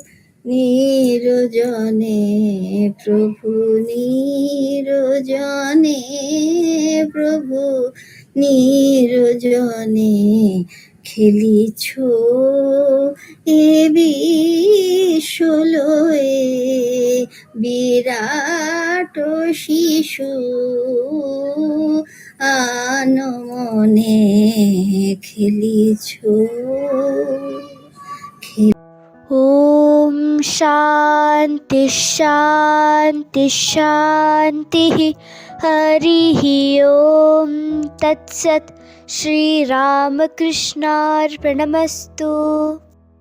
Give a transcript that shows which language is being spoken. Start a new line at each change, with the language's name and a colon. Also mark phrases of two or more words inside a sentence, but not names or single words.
Bangla: নিরজনে প্রভু নিরজনে প্রভু নিরজনে খেলিছ এ বিশ্বলয়ে বিরাট শিশু আনমনে খেলিছ
Sanskrit: ॐ शान्ति शान्ति शान्तिः हरिः ॐ तत्सत् श्रीरामकृष्णार्पणमस्तु।